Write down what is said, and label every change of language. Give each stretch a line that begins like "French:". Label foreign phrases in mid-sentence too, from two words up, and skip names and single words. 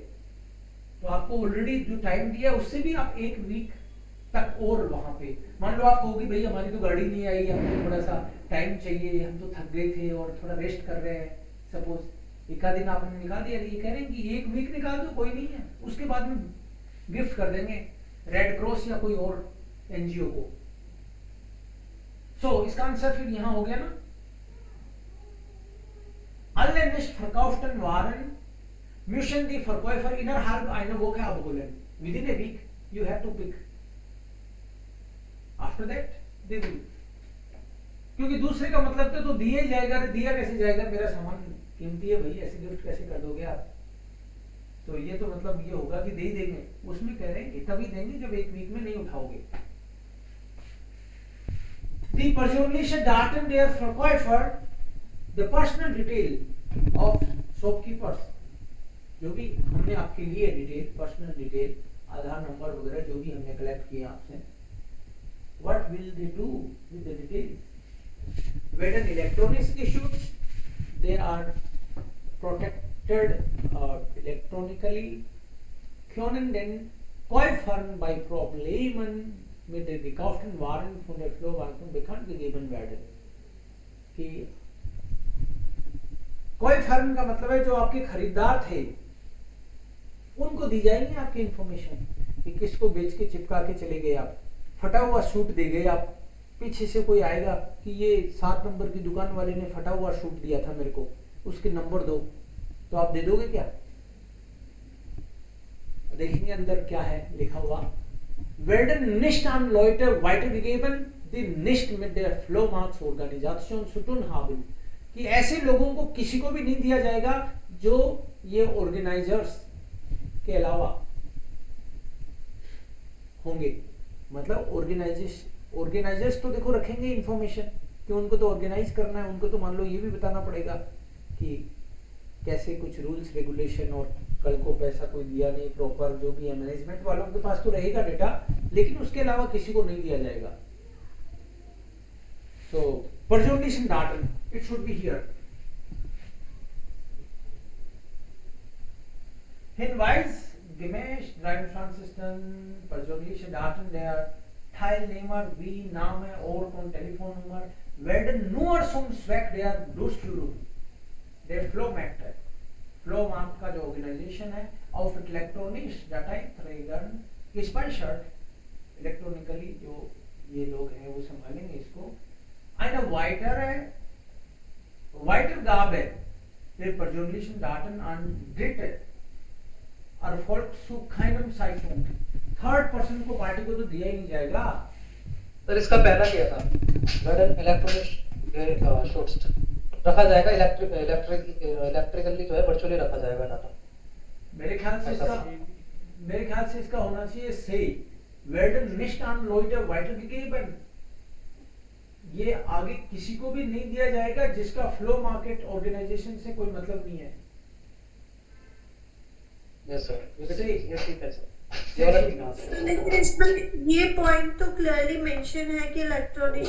Hindi: तो आपको ऑलरेडी जो टाइम दिया उससे भी आप एक वीक तक और वहां पे, मान लो आप कहोगे भाई हमारी तो गाड़ी नहीं आई, हमको थोड़ा सा टाइम चाहिए, हम तो थक गए थे और थोड़ा रेस्ट कर रहे हैं, सपोज एक आध दिन आपने निकाल दिया, ये कह रहे हैं कि एक वीक निकाल दो कोई नहीं है, उसके बाद में गिफ्ट कर देंगे रेड क्रॉस या कोई और एनजीओ को। सो इसका आंसर फिर यहां हो गया ना,
German: Alle nicht verkauften Waren müssen die Verkäufer innerhalb einer Woche abholen.
English: Within a week, you have to pick. After that, they will.
Hindi: क्योंकि दूसरे का मतलब तो दिया ही जाएगा, दिया कैसे जाएगा, मेरा सामान कीमती है भाई, ऐसे गिफ्ट कैसे कर दोगे आप। तो ये तो मतलब ये होगा कि दे ही देंगे, उसमें कह रहे हैं कि तभी देंगे जब एक वीक में नहीं उठाओगे।
German: Die persönliche Daten der Verkäufer,
English: the personal detail of shopkeepers,
Hindi: जो भी हमने आपके लिए डिटेल, पर्सनल डिटेल, आधार नंबर वगैरह जो भी हमने कलेक्ट किया आपसे,
English: what will they do with the details? Whether electronics issues, they are protected electronically,
German: können den Käufern bei Problemen mit den gekauften Waren von der Flohmarkt bekannt gegeben werden।
Hindi: कि कोई फर्म का मतलब है जो आपके खरीदार थे उनको दी जाएंगे आपकी इंफॉर्मेशन, कि किसको बेच के चिपका के चले गए आप, फटा हुआ सूट दे गए आप, पीछे से कोई आएगा कि ये 7 नंबर की दुकान वाले ने फटा हुआ सूट दिया था मेरे को, उसके नंबर दो, तो आप दे दोगे क्या? देखेंगे अंदर क्या है लिखा हुआ,
German: werden nicht an Leute weitergegeben die nicht mit der Flohmarktorganisation zu tun haben,
Hindi: कि ऐसे लोगों को किसी को भी नहीं दिया जाएगा जो ये ऑर्गेनाइजर्स के अलावा होंगे। मतलब ऑर्गेनाइजर्स तो देखो रखेंगे इंफॉर्मेशन कि उनको तो ऑर्गेनाइज करना है, उनको तो मान लो ये भी बताना पड़ेगा कि कैसे कुछ
English: rules regulation,
Hindi: और कल को पैसा कोई दिया नहीं प्रॉपर, जो भी है मैनेजमेंट वालों के पास तो रहेगा डेटा, लेकिन उसके अलावा किसी को नहीं दिया जाएगा।
German: So persönlichen Daten,
English: it should be here.
German: Hinweis, gemäß Driving persönliche Daten der Teilnehmer wie Name, Ort und Telefonnummer werden nur zum Zweck der Durchführung der Flohmärkte, Flohmarkt
Hindi: का जो ऑर्गेनाइजेशन है,
German: auf elektronisch Dateiträgern gespeichert,
Hindi: इलेक्ट्रॉनिकली जो ये लोग हैं वो संभालेंगे इसको।
German: Eine Weitergabe der persönlichen Daten an Dritte erfolgt zu keinem Zeitpunkt।
Hindi: थर्ड पर्सन को, पार्टी को तो दिया ही नहीं जाएगा। सर इसका पहला क्या था,
English: electronic shorts
Hindi: रखा जाएगा, इलेक्ट्रिकली जो है वर्चुअली रखा जाएगा डाटा। मेरे ख्याल से इसका होना चाहिए से
German: werden nicht an Leute weitergegeben,
Hindi: ये आगे किसी को भी नहीं दिया जाएगा जिसका फ्लो मार्केट ऑर्गेनाइजेशन से कोई मतलब नहीं है।
English: yes sir,
Hindi: लेकिन इसमें ये पॉइंट तो
English: clearly mention
Hindi: है कि इलेक्ट्रॉनिक